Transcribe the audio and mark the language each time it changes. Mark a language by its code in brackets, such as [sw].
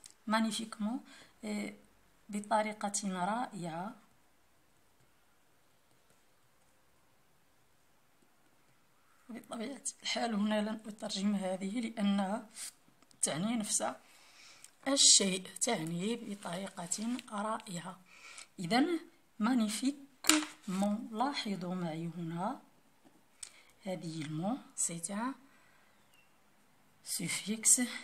[ar] magnifiquement بطريقة رائعة. بطبيعة الحال هنا لن أترجم هذه لأنها تعني نفس الشيء. تعني بطريقة رائعة. إذن magnifiquement. لاحظوا معي هنا هذه المو [fr] c'est un suffixe.